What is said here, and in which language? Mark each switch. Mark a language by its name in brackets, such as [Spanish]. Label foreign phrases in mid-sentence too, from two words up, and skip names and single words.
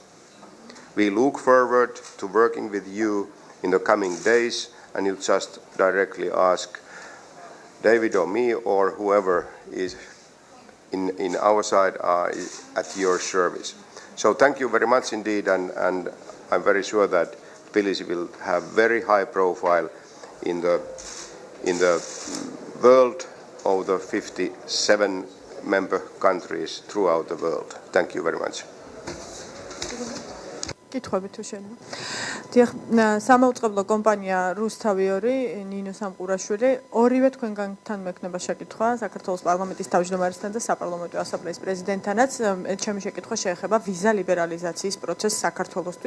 [English] We look forward to working with you in the coming days, and you just directly ask David or me or whoever is in our side at your service. So thank you very much indeed, and I'm very sure that Tbilisi will have very high profile in the world of the 57 member countries throughout the world. Thank you very much. [Georgian] კითხვები თუ შენება. დიახ, სამაუწყებლო კომპანია რუსთავი 2, ნინო სამყურაშვილი, ორივე თქვენგანთან მექნება შეკითხვა საქართველოს პარლამენტის თავმჯდომარესთან და საპარლამენტო ასამბლეის პრეზიდენტთანაც. ჩემი შეკითხვა შეეხება ვიზა ლიბერალიზაციის პროცესს საქართველოსთვის.